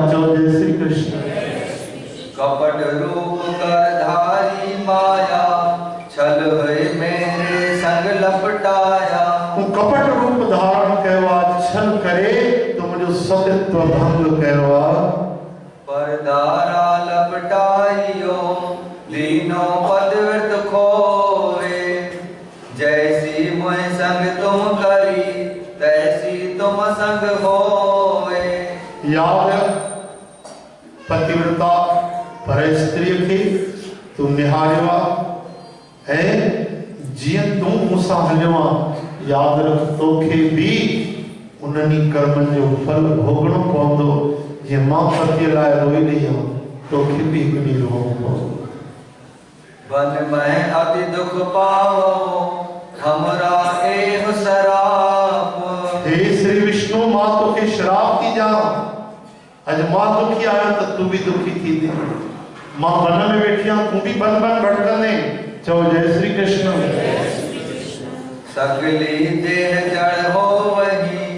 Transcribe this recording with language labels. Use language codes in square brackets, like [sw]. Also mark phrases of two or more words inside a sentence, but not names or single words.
[sd] चओ जय श्री कृष्ण। [hi] कपट रूप कर धारी माया, छल हुए मेरे संग लपटाया। [sd] तूं कपट रूप धारण कयो आहे, छल करे तो मुंहिंजो सत्यत्व भंग कयो आहे। [hi] परदारा लपटाइयो, दीनो पदव्रत खोए। जैसी मोह संग तुम करी, तैसी तुम संग होए। [sd] याद पतिव्रता पर स्त्री खे तू निहारियो आहे ऐं जीअं तूं मूंसां हलियो आहे। याद रख तोखे भी उन्हनि कर्मनि जो फल भोगणो पवंदो। जीअं मां पतीअ लाइ रोई रही आहियां, तोखे भी हिकु ॾींहुं रोअणो पवंदो। [hi] वन में अति दुख पावो, हमरा एह सराप। [sd] हे श्री विष्णु, मां तोखे श्राप थी ॾियां। अॼु मां दुखी आहियां त तूं भी दुखी थींदी। मां वन में वेठी आहियां, तूं भी बन बन भटकंदे। चओ जय श्री कृष्ण। [hi] सगली देह जड़ हो वही,